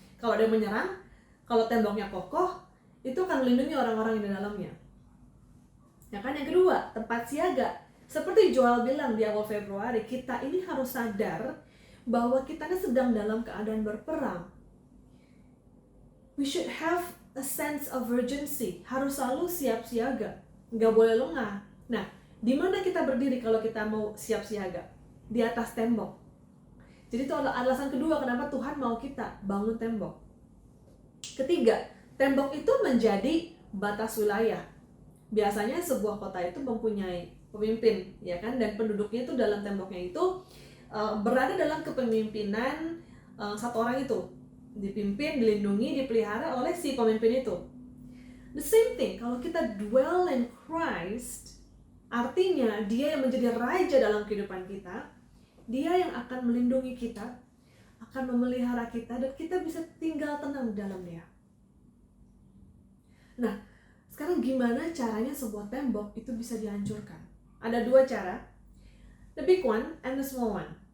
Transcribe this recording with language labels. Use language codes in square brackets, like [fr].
[id] Kalau ada yang menyerang, kalau temboknya kokoh, itu akan melindungi orang-orang yang di dalamnya. Ya kan, yang kedua, tempat siaga. Seperti Joel bilang di awal Februari, kita ini harus sadar bahwa kita ini sedang dalam keadaan berperang. [en] We should have a sense of urgency. [id] Harus selalu siap siaga, nggak boleh lengah. Nah, di mana kita berdiri kalau kita mau siap siaga? Di atas tembok. Jadi itu adalah alasan kedua kenapa Tuhan mau kita bangun tembok. Ketiga, tembok itu menjadi batas wilayah. Biasanya sebuah kota itu mempunyai pemimpin, ya kan, dan penduduknya itu dalam temboknya itu berada dalam kepemimpinan satu orang itu, dipimpin, dilindungi, dipelihara oleh si pemimpin itu. [en] The same thing, [id] kalau kita [en] dwell in Christ, [id] artinya dia yang menjadi raja dalam kehidupan kita, dia yang akan melindungi kita, akan memelihara kita, dan kita bisa tinggal tenang di dalam dia. Nah, sekarang gimana caranya sebuah tembok itu bisa dihancurkan? Ada dua cara, [en] the big one and the small one.